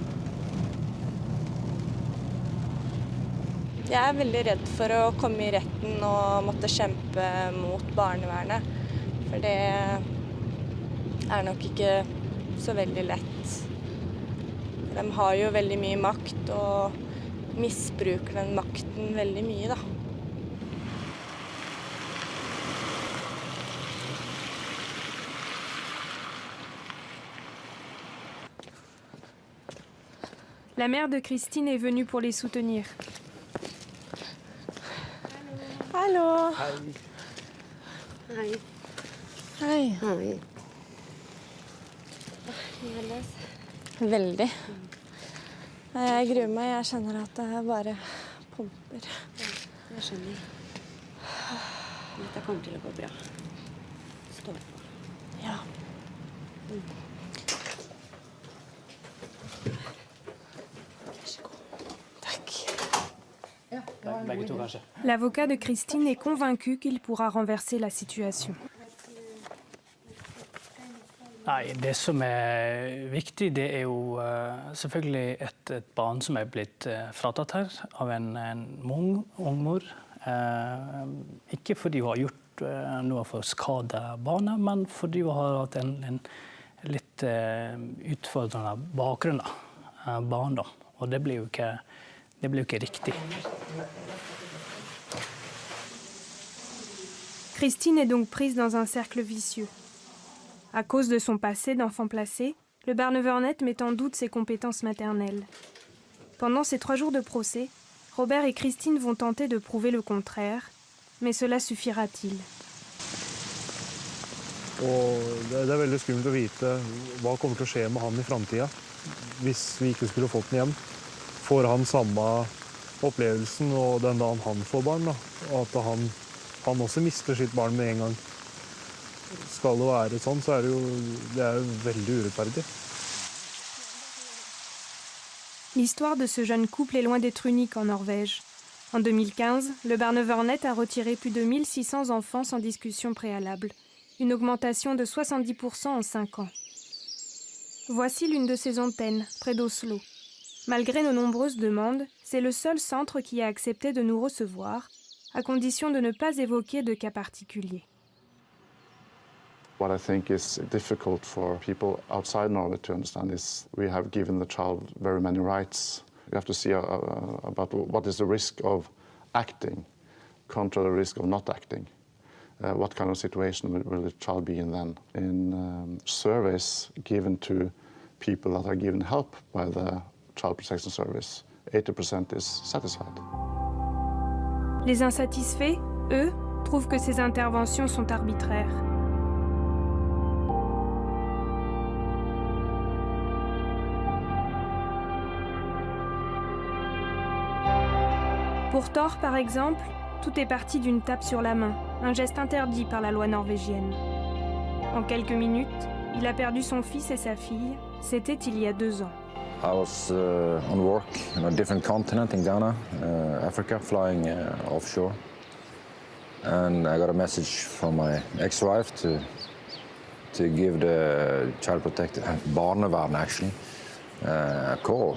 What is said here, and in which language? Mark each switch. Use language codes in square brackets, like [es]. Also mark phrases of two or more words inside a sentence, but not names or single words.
[no] Jeg er veldig redd for å komme i retten og måtte kjempe mot barnevernet. For det er nok ikke så veldig lett. De har jo veldig mye makt og misbruker den makten veldig mye, da. [fr] La mère de Christine est venue pour les soutenir. [no] Hallo! Hei. Hei. Hei. Veldig. Jeg gruer meg. Jeg kjenner at det bare pumper. Jeg skjønner. Dette kommer til å gå bra. Stå på. Ja. [fr] L'avocat de Christine est convaincu qu'il pourra renverser la situation. [no] Nei, det som er viktig, det er jo selvfølgelig et barn som er blitt fratatt her av en ung mor. Ikke fordi hun har gjort noe for å skade barnet, men fordi hun har hatt en litt utfordrende bakgrunn, barndom. Og det blir jo ikke riktig. [fr] Christine est donc prise dans un cercle vicieux. À cause de son passé d'enfant placé, le Barnevernet met en doute ses compétences maternelles. Pendant ces 3 jours de procès, Robert et Christine vont tenter de prouver le contraire, mais cela suffira-t-il? [no] Og det er veldig skummelt å vite hva kommer til å skje med han i fremtiden. Hvis vi ikke skulle fått den hjem, får han samme opplevelsen og den dagen han får barn, da. Og at han også mister sitt barn med en gang. Skal det være sånn, så er det jo veldig urettferdig. [fr] L'histoire de ce jeune couple est loin d'être unique en Norvège. En 2015, le Barnevernet a retiré plus de 1600 enfants sans discussion préalable, une augmentation de 70% en 5 ans. Voici l'une de ces antennes, près d'Oslo. Malgré nos nombreuses demandes, c'est le seul centre qui a accepté de nous recevoir, à condition de ne pas évoquer de cas particuliers. [en] What I think is difficult for people outside Norway to understand is we have given the child very many rights. You have to see about what is the risk of acting contra the risk of not acting. What kind of situation will the child be in then? In surveys given to people that are given help by the Child Protection Service, 80% is satisfied. [fr] Les insatisfaits, eux, trouvent que ces interventions sont arbitraires. Pour Thor, par exemple, tout est parti d'une tape sur la main, un geste interdit par la loi norvégienne. En quelques minutes, il a perdu son fils et sa fille. C'était il y a 2 ans. [en] I was on work on a different continent in Ghana, Africa, flying offshore. And I got a message from my ex-wife to give the child protector, barnevern actually, a call.